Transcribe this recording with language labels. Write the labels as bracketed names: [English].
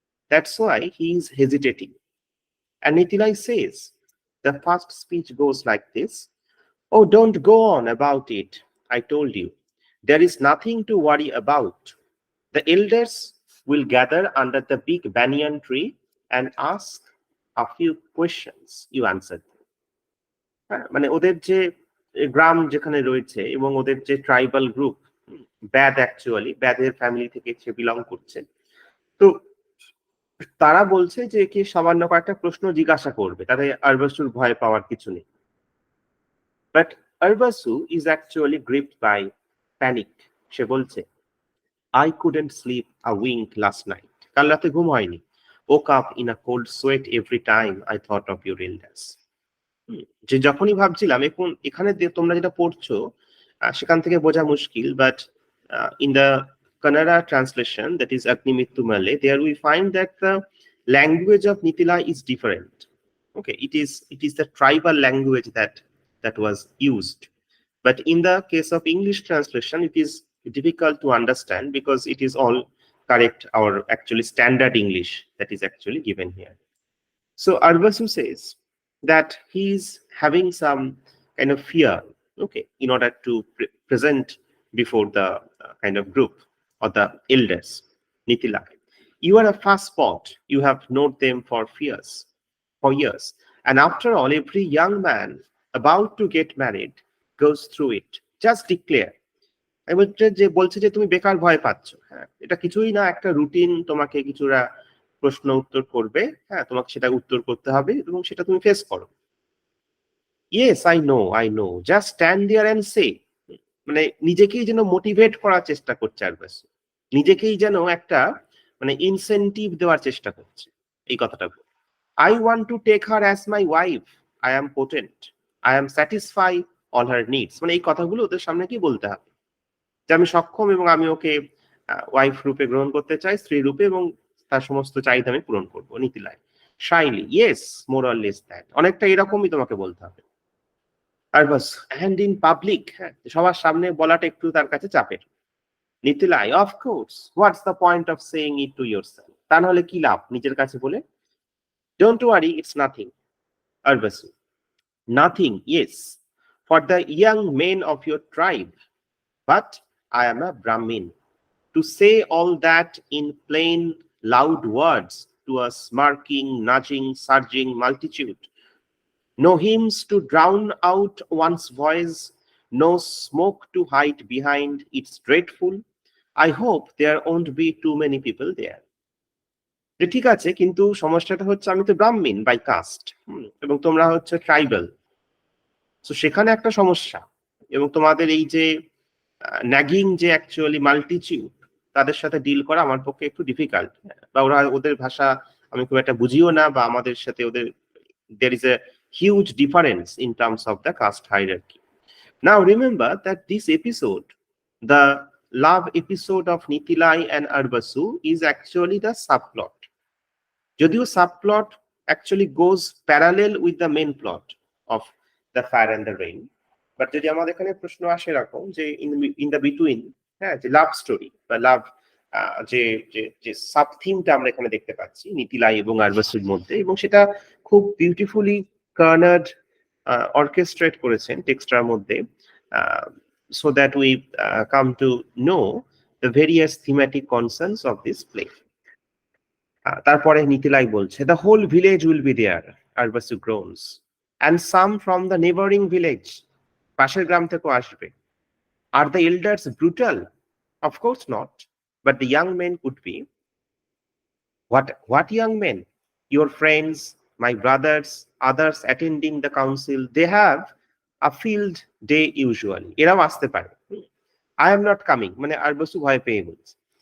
[English] That's why he is hesitating. And Nitilai says, the first speech goes like this: "Oh, don't go on about it. I told you. There is nothing to worry about. The elders will gather under the big banyan tree and ask a few questions. You answered." [Bangla] মানে ওদের যে গ্রাম যেখানে রয়েছে এবং ওদের যে tribal group, ব্যাদ actually ব্যাদের family থেকে সে belong করছে, তো তারা বলছে যে কি সামান্য কয়েকটা প্রশ্ন জিজ্ঞাসা করবে, তাতে আরবাসুর ভয় পাওয়ার কিছু নেই। [English] But Arvasu is actually gripped by panic. [Bangla] সে বলছে, [English] I couldn't sleep a wink last night. [Bangla] কাল রাতে ঘুম হয়নি। [English] Woke up in a cold sweat every time I thought of your illness. [Bangla] যে যখনই ভাবছিলাম, এখন এখানে তোমরা যেটা পড়ছো সেখান থেকে বোঝা মুশকিল, [English] But in the Kannada translation, that is Agnimittu Malay, there we find that the language of Nitilai is different. Okay, it is the tribal language that was used. But in the case of English translation, it is difficult to understand because it is all correct, our actually standard English that is actually given here. So Arbasu says that he is having some kind of fear, okay, in order to present before the kind of group or the elders. Nitilai, you are a fast spot. You have known them for years. And after all, every young man about to get married goes through it. Just declare. [Bangla] আমি বলছে যে তুমি বেকার ভয় পাচ্ছ। হ্যাঁ, এটা কিছুই না, একটা রুটিন, তোমাকে কিছুটা প্রশ্ন উত্তর করবে, হ্যাঁ, তোমাকে সেটা উত্তর করতে হবে এবং সেটা তুমি ফেস করো। [English] Yes, I know, just stand there and say. [Bangla] মানে নিজেকেই যেন মোটিভেট করার চেষ্টা করছে আরবাসু, নিজেকেই যেন একটা মানে ইনসেন্টিভ দেওয়ার চেষ্টা করছে এই কথাটা। [English] I want to take her as my wife. I am potent. I am satisfy all her needs. [Bangla] মানে এই কথাগুলো ওদের সামনে কি বলতে হবে যে আমি সক্ষম এবং আমি ওকে ওয়াইফ রূপে গ্রহণ করতে চাই, স্ত্রী রূপে, এবং তার সমস্ত চাহিদা আমি পূরণ করবো। [English] নীতিলাই শাইলি, yes, more or less that, [Bangla] অনেকটা এরকমই তোমাকে বলতে হবে। আর বাস, হ্যান্ড ইন পাবলিক, হ্যাঁ, সবার সামনে বলাটা একটু তার কাছে চাপের। [English] Nittilai, of course, what's the point of saying it to yourself, [Bangla] তা নাহলে কি লাভ নিজের কাছে বলে। [English] Don't worry, it's nothing. Arbasu, nothing, yes, for the young men of your tribe, but I am a Brahmin. To say all that in plain, loud words to a smirking, nudging, surging multitude. No hymns to drown out one's voice, no smoke to hide behind. It's dreadful. I hope there won't be too many people there. [Bangla] যে ঠিক আছে, কিন্তু সমস্যাটা হচ্ছে আমি তো ব্রাহ্মণ by caste, এবং তোমরা হচ্ছে ট্রাইবাল। তো সেখানে একটা সমস্যা, এবং তোমাদের এই যে ন্যাগিং যে অ্যাকচুয়ালি মাল্টিটিউড, তাদের সাথে ডিল করা আমার পক্ষে একটু ডিফিকাল্ট, বা ওদের ভাষা আমি খুব একটা বুঝিও না, বা আমাদের সাথে ওদের [English] there is a huge difference in terms of the caste hierarchy. Now remember that this episode, the love episode of Nitilai and Arbasu, is actually the subplot. Jodio subplot actually goes parallel with the main plot of The Fire and the Rain. [Bangla] But যদি আমাদের এখানে প্রশ্ন আসে এরকম যে [English] in the between, [Bangla] হ্যাঁ, যে love story বা লাভ যে যে সাব থিমটা আমরা এখানে দেখতে পাচ্ছি নিতিলাই এবং আরবাসুর মধ্যে, এবং সেটা খুব বিউটিফুলি কার্নার্ড অর্কেস্ট্রেট করেছেন টেক্সটার মধ্যে, [English] so that we come to know the various thematic concerns of this play. [Bangla] তারপরে নিতিলাই বলছে, [English] the whole village will be there, Arbasu groans, and some from the neighboring village, [Bangla] পাশের গ্রাম থেকেও আসবে. [English] Are the elders brutal? Of course not, but the young men could be. What young men? Your friends, my brothers, others attending the council, they have a field day usually. [Bangla] এরাও আসতে পারে. [English] I am not coming, [Bangla] মানে আরবাসু ভয় পেয়ে বলছে।